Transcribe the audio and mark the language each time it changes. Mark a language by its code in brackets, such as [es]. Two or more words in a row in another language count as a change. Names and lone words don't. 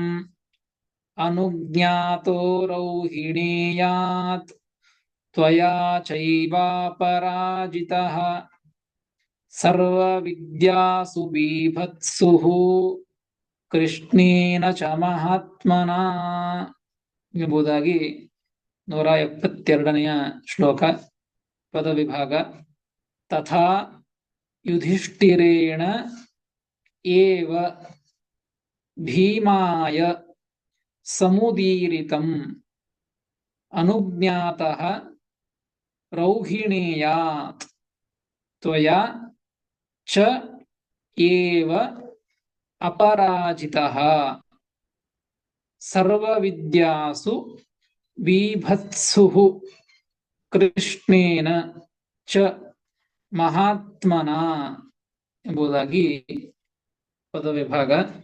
[sa] ಅನುಜ್ಞಾತೋ ರೌಹಿಣೀಯಾತ್ ತ್ವಯಾ ಚೈವಾಪರಾಜಿತಃ ಸರ್ವವಿದ್ಯಾಸು ಬೀಭತ್ಸುಃ ಕೃಷ್ಣೇನ ಚ ಮಹಾತ್ಮನಾ [kn] ಎಂಬುದಾಗಿ 172ನೆಯ ಶ್ಲೋಕ ಪದವಿಭಾಗ. [sa] ತಥಾ ಯುಧಿಷ್ಠಿರೇಣ ಏವ ಭೀಮಾಯ ಸಮುದೀರಿತಂ ಅನುಜ್ಞಾತಃ ರೌಹಿಣೀಯಾತ್ ತ್ವಯಾ ಚ ಏವ ಅಪರಾಜಿತಃ ಸರ್ವವಿದ್ಯಾಸು ಬೀಭತ್ಸುಃ ಕೃಷ್ಣೇನ ಚ ಮಹಾತ್ಮನಾ [kn] ಎಂಬುದಾಗಿ ಪದವಿಭಾಗ.